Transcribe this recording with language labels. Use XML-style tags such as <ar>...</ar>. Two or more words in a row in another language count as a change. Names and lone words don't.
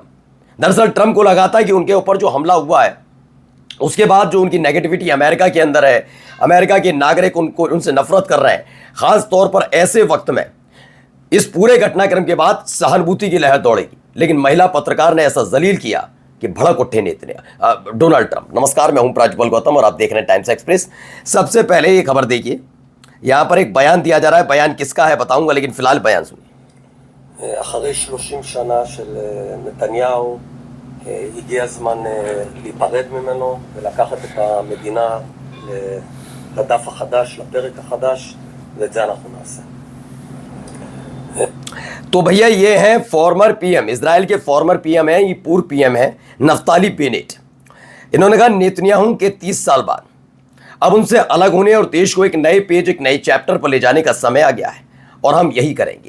<hi>दरअसल ट्रंप को लगा था कि उनके ऊपर जो हमला हुआ है, उसके बाद जो उनकी नेगेटिविटी अमेरिका के अंदर है, अमेरिका के नागरिक उनसे नफरत कर रहे हैं, खास तौर पर ऐसे वक्त में, इस पूरे घटनाक्रम के बाद सहानुभूति की लहर दौड़ेगी। लेकिन महिला पत्रकार ने ऐसा जलील किया कि भड़क उठे डोनाल्ड ट्रंप। नमस्कार, मैं हूं प्राज्वल गौतम और आप देख रहे हैं टाइम्स एक्सप्रेस। सबसे पहले ये खबर देखिए, यहां पर एक बयान दिया जा रहा है। बयान किसका है बताऊंगा, लेकिन फिलहाल बयान सुनिए।</hi> <he>אחרי 30 שנה של נתניהו הגיע הזמן להיפרד ממנו ולקחת את המדינה לדף החדש, לפרק החדש, ואת זה אנחנו נעשה।</he> <hi>तो भैया ये है</hi> <en>former PM,</en> <hi>इजराइल के</hi> <en>former PM</en> <hi>है, ये पूर्व पीएम है नफ्ताली बेनेट। इन्होंने कहा नेतन्याहू के 30 साल बाद अब उनसे अलग होने और देश को एक नए पेज, एक नए चैप्टर पर ले जाने का समय आ गया है और हम यही करेंगे।</hi>